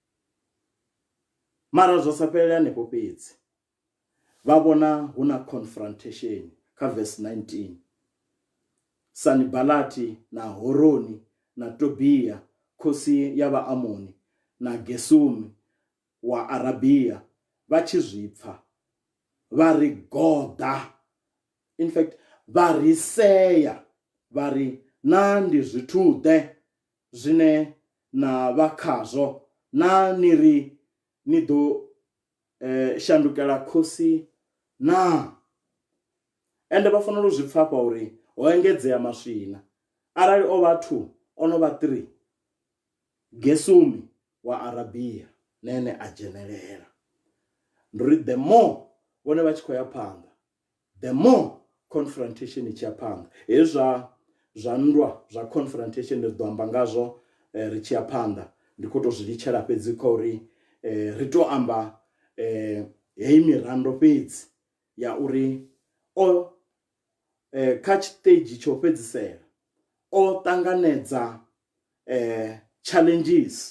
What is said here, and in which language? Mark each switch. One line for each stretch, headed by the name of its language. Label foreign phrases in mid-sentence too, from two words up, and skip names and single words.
Venda: Mara zwo sa fhelela hanefho fhedzi, vha vhona hu na confrontation kha verse 19. Sanibalati na Horoni na Tobia khosi ya Vhaamoni na Gesumi wa Arabia vha tshi zwipfa vha ri goḓa,
English: in fact
Venda: vha ri sea, vha ri na ndi zwithu ḓe zwine na vha khazwo, na ni ḓo shandukela khosi na. Ende vha fanela u zwi pfafha uri ho engedzea maswina. Arali o vhathu ono vha 3, Gesumi wa Arabia na ene a dzhenelela. Nduri
English: the more
Venda: vhone vha tshi khou ya phanḓa,
English: the more confrontation
Venda: i tshi ya phanḓa. Hezwi zwa nndwa zwa confrontation ri ḓo amba ngazwo ri tshi ya phanḓa. Ndi khou tou zwi litshela fhedzi kha uri ri tou amba heyi mirando fhedzi ya uri kha stage tsho fhedzisela o ṱanganedza challenges.